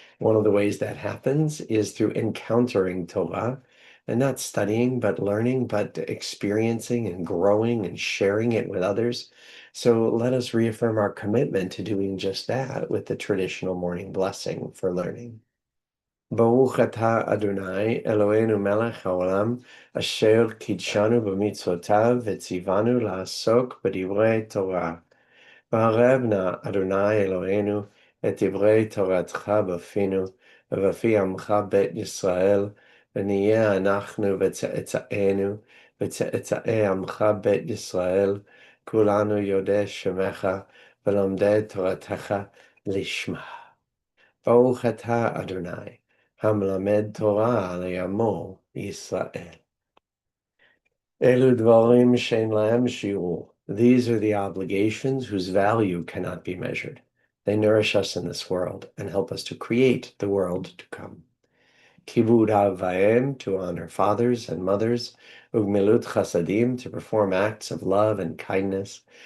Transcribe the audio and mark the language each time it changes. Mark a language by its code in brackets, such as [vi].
[en] One of the ways that happens is through encountering Torah, and not studying, but learning, but experiencing and growing and sharing it with others. So let us reaffirm our commitment to doing just that with the traditional morning blessing for learning. [he] ברוך אתה אדוני אלוהינו מלך העולם אשר קידשנו במצוותיו וציוונו לעסוק בדברי תורה. וערב נא אדוני אלוהינו את דברי תורתך בפינו ובפי עמך בית ישראל, ונהיה אנחנו וצאצאינו וצאצאי עמך בית ישראל, כולנו יודעי שמך ולומדי תורתך לשמה. ברוך אתה אדוני המלמד תורה לעמו ישראל. אלו דברים שאין להם שיעור. [en] These are the obligations whose value cannot be measured. They nourish us in this world and help us to create the world to come. [he] Kibud Avayim, [en] to honor fathers and mothers. [he] Ugmilut Chasadim, [en] to perform acts of love and kindness.